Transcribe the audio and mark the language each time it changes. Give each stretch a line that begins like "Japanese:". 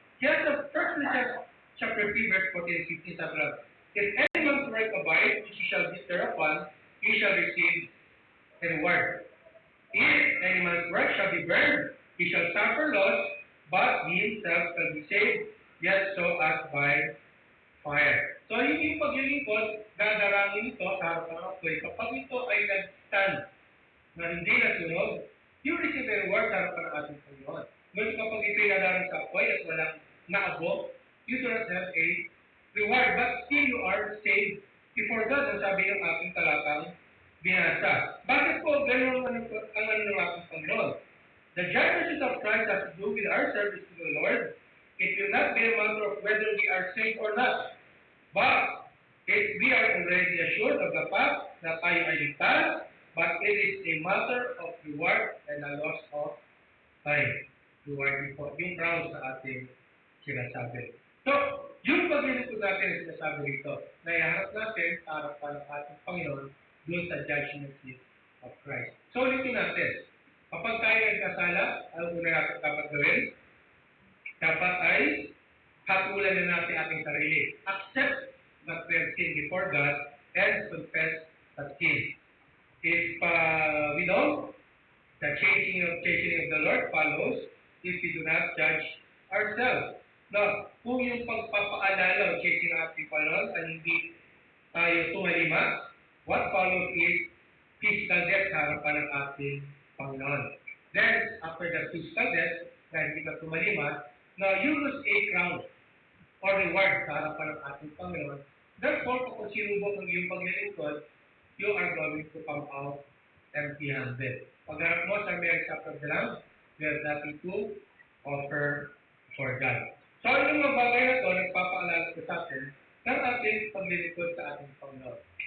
Filipino: Kaya sa
English: 1 Corinthians chapter 3, verse 14 and 15,
Filipino: sabi lang,
English: if any man's work abide, which he shall be thereupon, he shall receive a reward. If any man's work shall be burned, he shall suffer loss, but he himself shall be saved, yet so as by fire.
Filipino: So yung paglilingkod, dadarangin ito sa harapan ng apoy. Kapag ito ay nag-stand na hindi nasunod,
English: you receive a reward
Filipino: sa harapan ng ating Panginoon. Ngunit kapag ito'y nadarang sa apoy at walang naabot,
English: you do not have a reward, but still you are saved before God,
Filipino: ang sabi ng ating talatang binasa. Bakit po ganun ang ano ng ating Panginoon?
English: The judgment of Christ has to do with our service to the Lord. It will not be a matter of whether we are saved or not. But if we are already assured of the fact
Filipino: na tayo ay ligtas,
English: but it is a matter of reward and a loss of time.
Filipino: Reward po, yung crown sa ating sinasabi. So, yung paglilingkod natin na sinasabi rito, na iharap natin sa harapan ng ating Panginoon doon sa judgment seat of Christ. So, ulitin natin. Kapag tayo ay kasala, ang una natin dapat gawin, dapat ay hatulan na natin ating sarili.
English: Accept that we have sinned before God and confess that sin. If we don't, the chastening of the Lord follows if we do not judge ourselves.
Filipino: Now, kung yung pagpapaalala o chastening ng ating Panginoon ay hindi tayo tumalima,
English: what follows is physical death
Filipino: sa harapan ng ating Panginoon.
English: Then, after the physical death,
Filipino: na hindi ka tumalima,
English: now you lose a crown or reward
Filipino: sa harapan ng ating Panginoon.
English: Therefore,
Filipino: kung sinubok ang iyong paglilingkod,
English: you are going to come out empty-handed.
Filipino: Pagharap mo sa
English: marriage supper of the Lamb, you have nothing to offer for God.
Filipino: So, yung mga bagay na ito, nagpapaalala ko sa atin ng ating paglilingkod sa ating Panginoon.